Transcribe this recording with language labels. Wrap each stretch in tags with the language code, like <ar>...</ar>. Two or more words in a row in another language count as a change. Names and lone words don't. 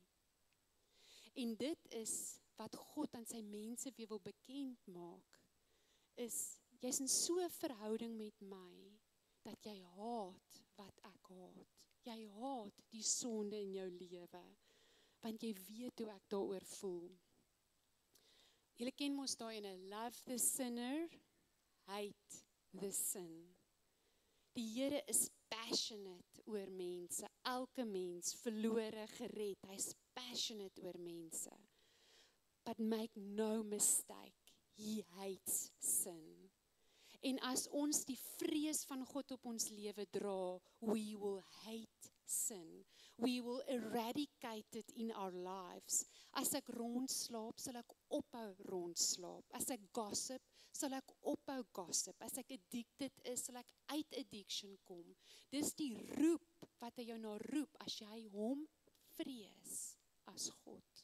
<af>En dit is wat God aan sy mense weer wil bekend maak, is, jy's in so 'n verhouding met my, dat jy haat wat ek haat. Jy haat die sonde in jou lewe, want jy weet hoe ek daaroor voel. Julle ken mos daai ene,</af> <en>love the sinner, hate the sin.</en> <af>Die Here is passionate oor mense, elke mens verlore gered, hy's passionate oor mense.</af> <en>But make no mistake, he hates sin.</en> <af>En as ons die vrees van God op ons lewe dra,</af> <en>we will hate sin. We will eradicate it in our lives.</en> <af>As ek rondslaap, sal ek ophou rondslaap. As ek gossip, sal ek ophou gossip. As ek addicted is, sal ek uit addiction kom. Dis die roep wat hy jou na roep, as jy hom vrees as God.</af>